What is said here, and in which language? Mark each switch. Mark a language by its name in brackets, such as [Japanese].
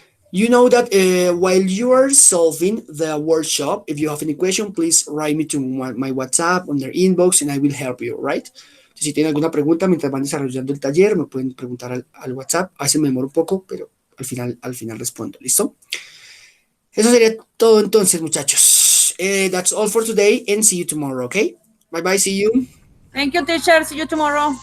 [English] You know that while you are solving the workshop, if you have any question, please write me to my WhatsApp on their inbox and I will help you, right? [Spanish] Si tienen alguna pregunta mientras van desarrollando el taller, me pueden preguntar al WhatsApp. A veces me demoro un poco, pero al final respondo. ¿Listo? Eso sería todo entonces, muchachos. [English] That's all for today and see you tomorrow, okay? Bye-bye, see you. Thank you, teacher. See you tomorrow.